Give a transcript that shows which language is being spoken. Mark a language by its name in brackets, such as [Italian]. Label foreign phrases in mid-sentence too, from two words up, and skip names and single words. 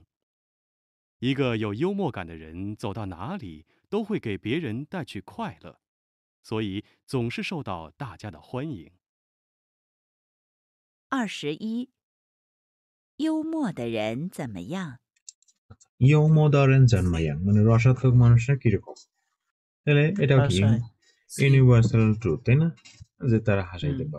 [Chinese] 一个有幽默感的人，走到哪里都会给别人带去快乐，所以总是受到大家的欢迎。 21，幽默的人怎么样？幽默的人怎么样 [Bangla] মানে রসাত্মক মানুষরা কিরকম, তাহলে এটাও কি হাসায়। [English] universal truth, [Bangla] তাই না, যে তারা হাসাইতে হুম।